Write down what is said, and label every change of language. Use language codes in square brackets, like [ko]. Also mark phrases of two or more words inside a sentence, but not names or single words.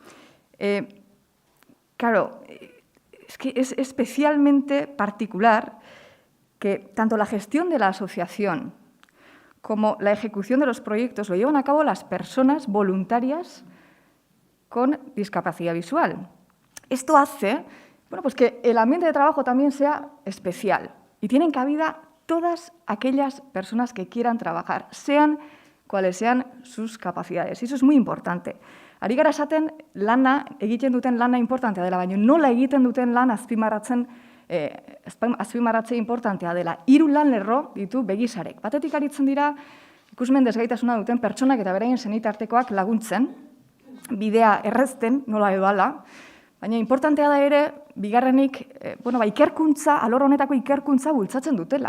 [es] Claro, es que es especialmente particular que tanto la gestión de la asociación como la ejecución de los proyectos lo llevan a cabo las personas voluntarias con discapacidad visual. Esto hace, bueno, pues que el ambiente de trabajo también sea especial y tienen cabida todas aquellas personas que quieran trabajar, sean cuáles sean sus capacidades. Y eso es muy importante. [eu] Ari gara esaten lana, egiten duten lana importantea dela, baina nola egiten duten lan azpimarratze importantea dela. 3 lan lerro ditu Begizarek. Batetik aritzen dira ikusmen desgaitasuna duten pertsonak eta beraien senitartekoak laguntzen, bidea errezten, nola edo ala, baina importantea da ere, bigarrenik, ikerkuntza, alor honetako ikerkuntza bultzatzen dutela.